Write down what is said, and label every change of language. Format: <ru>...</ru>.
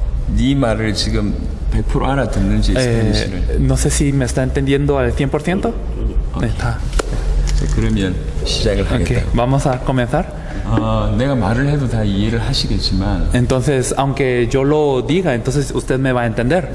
<ko>네 말을 지금 100% 알아듣는지 스페니쉬를.</ko> <es>No sé si me está entendiendo al 100%. Está.</es> <ko>그러면 시작을</ko> <es>Ok,</es> <ko>하겠다.</ko> <es>vamos a comenzar.</es> <ko>내가 말을 해도 다 이해를 하시겠지만</ko> <es>Entonces, aunque yo lo diga, entonces usted me va a entender.</es>